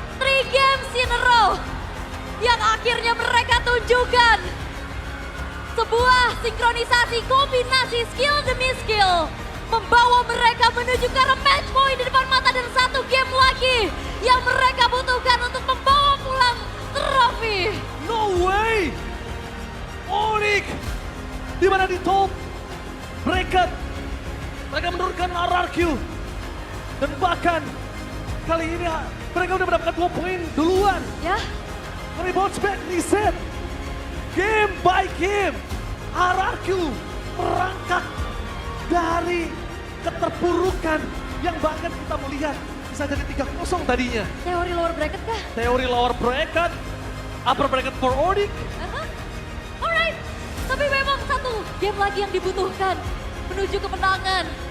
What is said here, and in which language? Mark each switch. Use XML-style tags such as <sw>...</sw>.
<en>3 games in a row</en> <id>yang akhirnya mereka tunjukkan sebuah sinkronisasi kombinasi skill demi skill membawa mereka menuju ke arah match point di depan mata dan 1 game lagi yang mereka butuhkan untuk membawa pulang trofi.</id> <en>No way!</en> <id>Onyx di mana di top mereka menurunkan RRQ dan bahkan kali ini mereka udah mendapatkan 2 poin duluan. Ya, Kali</id> <en>bounce back reset game by game.</en> <id>RRQ merangkak dari keterpurukan yang bahkan kita melihat bisa jadi 3-0 tadinya. teori lower bracket kah? Teori</id> <en>lower bracket, upper bracket for Onyx.</en> <id>Alright, tapi memang 1 game lagi yang dibutuhkan menuju kemenangan.</id>